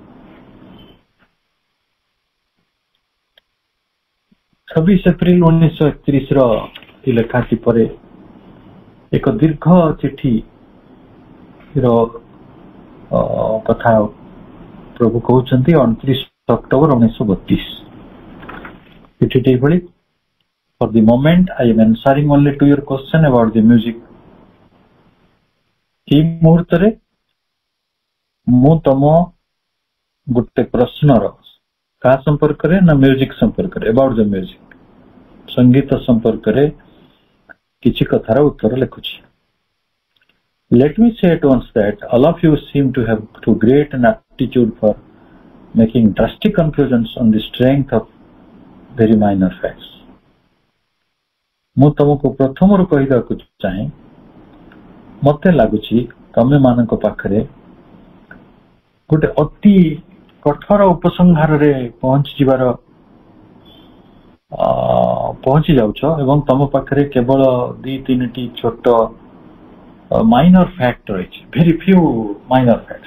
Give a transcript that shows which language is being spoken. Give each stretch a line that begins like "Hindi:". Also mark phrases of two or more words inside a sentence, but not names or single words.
Odia: 26 ଏପ୍ରିଲ 1931 ର ଏହି ଲେଖାଟି ପରେ ଏକ ଦୀର୍ଘ ଚିଠି ର କଥା ପ୍ରଭୁ କହୁଛନ୍ତି 29 ଅକ୍ଟୋବର 1932। ଚିଠିଟି ଏଭଳି:
English: For the moment I am answering only to your question about the music.
Odia: এই মুহূর্ତରେ ମୁଁ ତମ ଗୋଟେ ପ୍ରଶ୍ନର କାହା ସମ୍ପର୍କରେ ନା ମ୍ୟୁଜିକ ସମ୍ପର୍କରେ,
English: about the music,
Odia: ସଙ୍ଗୀତ ସମ୍ପର୍କରେ କିଛି କଥାର ଉତ୍ତର ଲେଖୁଛି।
English: Let me say at once that all of you seem to have too great an aptitude for making drastic conclusions on the strength of very minor facts.
Odia: ମୁଁ ତମକୁ ପ୍ରଥମରୁ କହିବାକୁ ଚାହେଁ, ମତେ ଲାଗୁଛି ତମେ ମାନଙ୍କ ପାଖରେ ଗୋଟେ ଅତି କଠୋର ଉପସଂହାରରେ ପହଞ୍ଚି ଯାଉଛ ଏବଂ ତମ ପାଖରେ କେବଳ 2-3ଟି ଛୋଟ
English: minor fact
Odia: ରହିଛି,
English: very few minor fact.